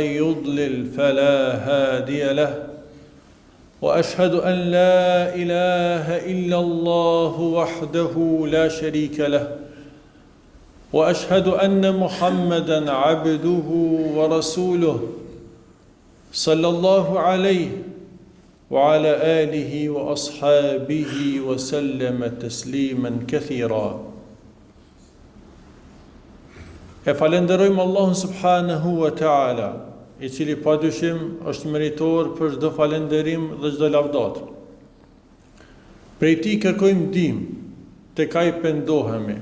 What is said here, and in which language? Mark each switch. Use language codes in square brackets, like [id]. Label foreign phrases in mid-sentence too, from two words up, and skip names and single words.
[ar] يضلل فلا هادي له وأشهد أن لا إله إلا الله وحده لا شريك له وأشهد أن محمدا عبده ورسوله صلى الله عليه وعلى آله وأصحابه وسلم تسليما كثيرا. [sq] E falenderojmë Allahun [ar] سبحانه وتعالى, [sq] I cili padyshim është meritor për çdo falënderim dhe çdo lavdat. Prej Tij kërkojmë ndihmë, tek Ai pendohemi.